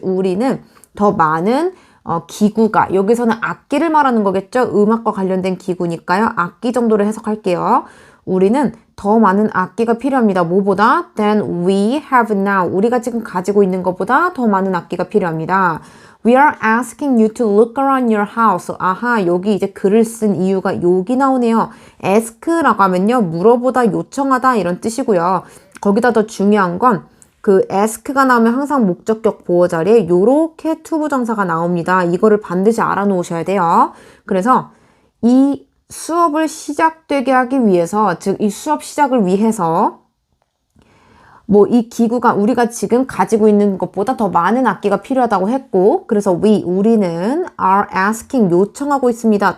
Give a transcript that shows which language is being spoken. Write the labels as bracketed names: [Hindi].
[Korean] 우리는 더 많은 기구가, 여기서는 악기를 말하는 거겠죠? 음악과 관련된 기구니까요. 악기 정도로 해석할게요. 우리는 더 많은 악기가 필요합니다. 뭐보다? [English] than we have now. [Korean] 우리가 지금 가지고 있는 것보다 더 많은 악기가 필요합니다. [English] We are asking you to look around your house. [Korean] 아하, 여기 이제 글을 쓴 이유가 여기 나오네요. ask라고 하면요. 물어보다, 요청하다 이런 뜻이고요. 거기다 더 중요한 건 그 ask가 나오면 항상 목적격 보어 자리에 요렇게 투부정사가 나옵니다. 이거를 반드시 알아놓으셔야 돼요. 그래서 이 수업을 시작되게 하기 위해서, 즉 이 수업 시작을 위해서 뭐 이 기구가 우리가 지금 가지고 있는 것보다 더 많은 악기가 필요하다고 했고, 그래서 우리는 are asking, 요청하고 있습니다.